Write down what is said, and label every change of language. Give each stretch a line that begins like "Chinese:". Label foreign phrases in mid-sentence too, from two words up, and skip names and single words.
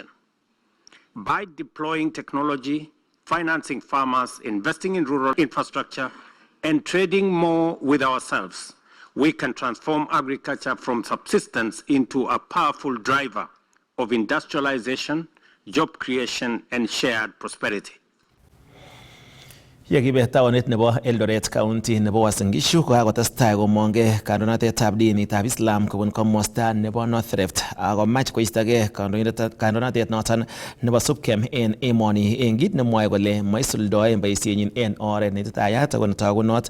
English: By deploying technology, financing farmers, investing in rural infrastructure, and trading more with ourselves, we can transform agriculture from subsistence into a powerful driver of industrialization, job creation, and shared prosperity.
Kalenjin: Yekibe taonit nebo Eldoret County nebo Uasin Gishu kokakotestai komonge kandoinatetab dinitab Islam kobun komosta nebo North Rift akomach koistogei kandoinatet noton nebo SUPKEM en emoni en kit nemwoe kole maisuldoen boisienyin en oret neititayat ako netogunot.